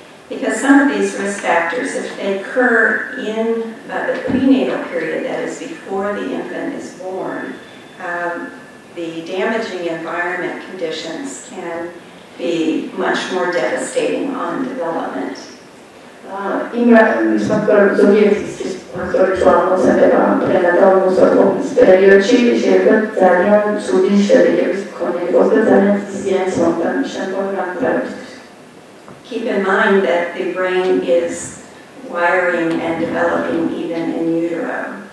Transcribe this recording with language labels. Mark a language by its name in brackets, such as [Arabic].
[English] Because some of these risk factors, if they occur in the prenatal period, that is before the infant is born, the damaging environment conditions can be much more devastating on development. [Georgian] იმ ფაქტორების ზოგიერთი ფაქტორი წარმოადგენდა პრენატალურ პერიოდში შეიძლება ძალიან ცუდი შედეგების მქონე იყოს და ძალიან ზიანის მომტანი შემდგომ განვითარებისთვის. [English] Keep in mind that the brain is wiring and developing even in utero.